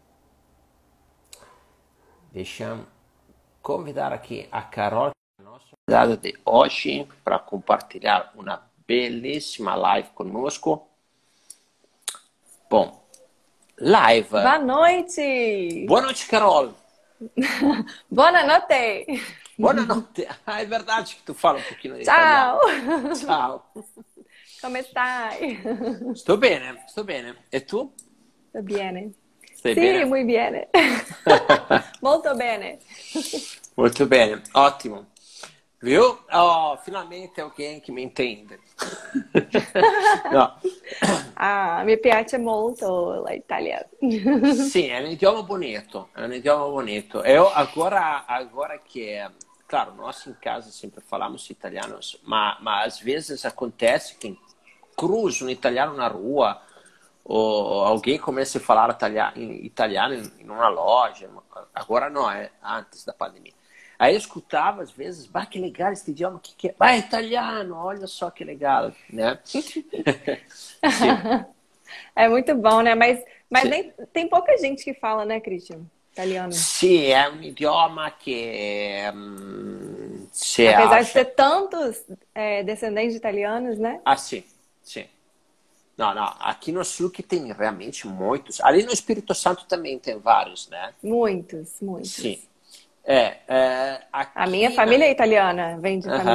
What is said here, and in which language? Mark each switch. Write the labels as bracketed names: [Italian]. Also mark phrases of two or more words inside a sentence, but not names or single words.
[Portuguese] Deixa eu convidar aqui a Carol, nossa convidada de hoje, para compartilhar uma belíssima live conosco. Bom, live. Boa noite! Boa noite, Carol. Boa notte! Boa noite. Ah, é verdade que tu fala um pouquinho de [Italian] Ciao! [Portuguese] italiano. Ciao. [Italian] Come stai? Sto bene, sto bene. E tu? Sto bene. Stai Sì, bene? muy bene. Molto bene. Molto bene, ottimo. [Portuguese] Viu? Oh, finalmente alguém que me entende. No. [Italian] Ah, mi piace molto l'italiano. [Portuguese] Sim, é um idioma bonito, é um idioma bonito. Eu agora que, claro, nós em casa sempre falamos italiano, mas às vezes acontece que cruzo um italiano na rua ou alguém começa a falar italiano em uma loja. Agora não, é antes da pandemia. Aí eu escutava às vezes, bah, que legal esse idioma, que é? Ah, é italiano, olha só que legal, né? Sim. É muito bom, né? Mas Sim. tem pouca gente que fala, né, Christian? Italiano. [Italian] Sì, è un idioma che si [Portuguese] Apesar de acha. ter tantos descendentes de italianos, né? Ah, sim, sim. Não, não, aqui no sul que tem realmente muitos. Ali no Espírito Santo também tem vários, né? Muitos, muitos. Sim. A minha Aqui família é italiana, vem de família